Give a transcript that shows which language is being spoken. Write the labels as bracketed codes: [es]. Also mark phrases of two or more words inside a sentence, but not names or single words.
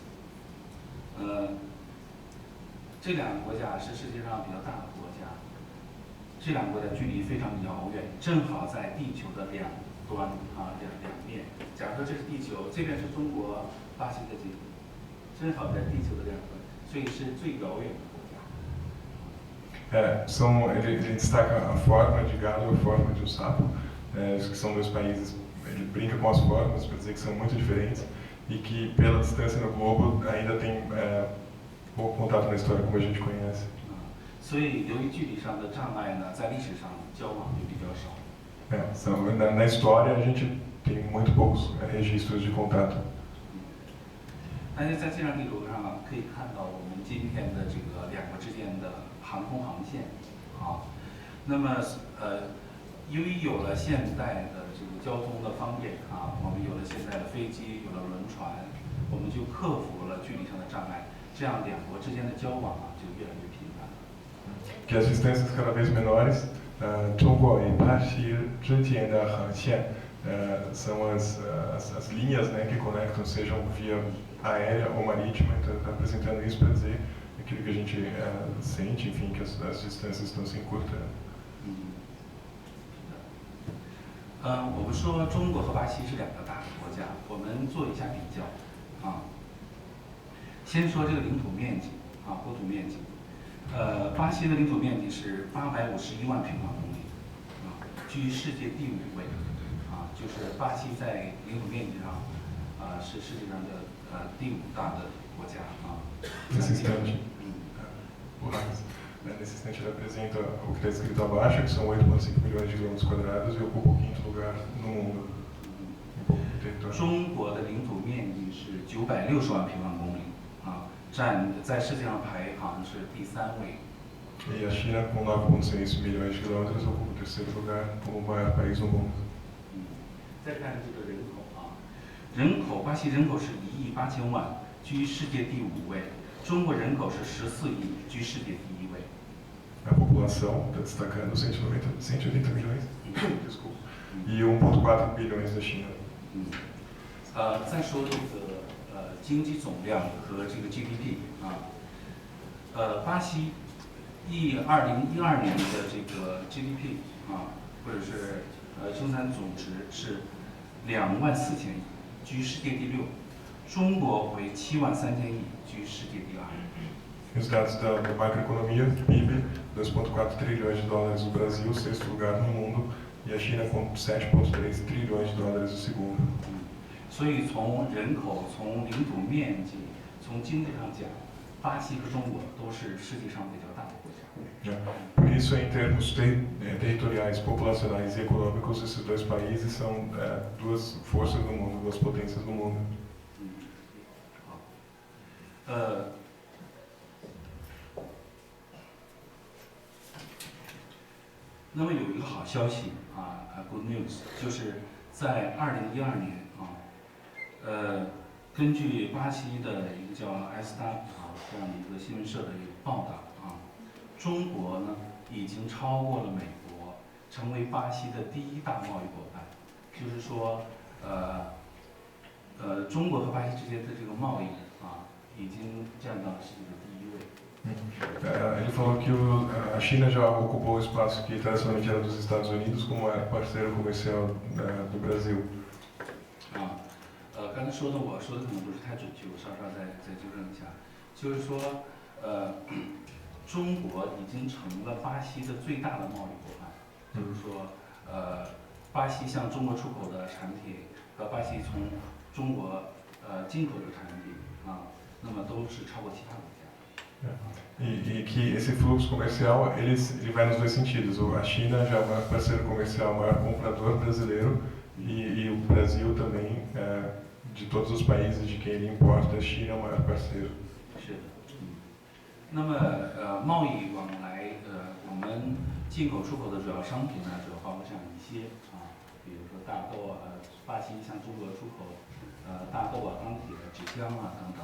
[zh] 这两个国家是世界上比较大的国家，这两个国家距离非常遥远，正好在地球的两端两面。假如说这是地球，这边是中国、巴西的地图，正好在地球的两端，所以是最遥远的国家。 [pt] Ele destaca a forma de galo e a forma de um sapo, que são dois países, ele brinca com as formas para dizer que são muito diferentes e que pela distância no globo ainda tem pouco contato na história como a gente conhece. [zh] 所以由于距离上的障碍呢，在历史上交往就比较少。 [pt] Na história a gente tem muito poucos registros de contato. [zh] 大家在这张地图上可以看到我们今天的这个两国之间的航空航线那么由于有了现代的这个交通的方便我们有了现代的飞机，有了轮船，我们就克服了距离上的障碍，这样两国之间的交往就越来越频繁了。 [pt] Que as distâncias cada vez menores, 中国 e Brasil [zh] 之间的航线 [pt] são as linhas que conectam, sejam via aérea ou marítima, então está apresentando isso para dizer aquilo que a gente sente, enfim, que as distâncias estão se encurtando. [zh] 我们说中国和巴西是两个大的国家，我们做一下比较先说这个领土面积国土面积，巴西的领土面积是851万平方公里居世界第5位就是巴西在领土面积上是世界上的第5大的国家 [pt] Nesse instante ele apresenta o que está escrito abaixo, que são 8,5 milhões de quilômetros quadrados e ocupa o 5º lugar no mundo. [zh] 中国的领土面积是960万平方公里在世界上排行是第3位。 [pt] E a China, com 9,6 milhões de quilômetros, ocupa o 3º lugar como o maior país do mundo. [zh] 再看这个人口巴西人口是1亿8千万，居世界第5位。中国人口是14亿，居世界第1位。 [pt] A população está destacando 180 milhões, desculpa, e 1,4 bilhões da China. [zh] 再说这个经济总量和这个 GDP 巴西2012年的这个 GDP 或者是生产总值是24000亿，居世界第6。中国为73000亿，居世界第2。 [pt] Os dados da macroeconomia, PIB, 2,4 trilhões de dólares no Brasil, 6º lugar no mundo, e a China com 7,3 trilhões de dólares o 2º. [zh] 所以从人口、从领土面积、从经济上讲，巴西和中国都是世界上比较大的国家。 [pt] Por isso, em termos territoriais, populacionais e econômicos, esses dois países são duas forças do mundo, duas potências do mundo. [zh] 那么有一个好消息 [en] good news， [zh] 就是在2012年根据巴西的一个叫 Estado 这样的一个新闻社的一个报道中国呢已经超过了美国，成为巴西的第1大贸易伙伴。就是说，中国和巴西之间的这个贸易已经占到了世界的第1位。 [pt] Ele falou que a China já ocupou o espaço que tradicionalmente era dos Estados Unidos como parceiro comercial do Brasil. [zh] 刚才我说的可能不是太准确，我稍稍再纠正一下，就是说，中国已经成了巴西的最大的贸易伙伴，就是说，巴西向中国出口的产品和巴西从中国进口的产品那么都是超过其他国家。 [pt] E que esse fluxo comercial ele vai nos dois sentidos. A China já é o maior parceiro comercial, o maior comprador brasileiro, e o Brasil também, de todos os países de quem ele importa, a China é o maior parceiro. [zh] 是的，那么贸易往来，我们进口出口的主要商品呢，主要包括这样一些比如说大豆巴西向中国出口大豆钢铁、纸浆等等。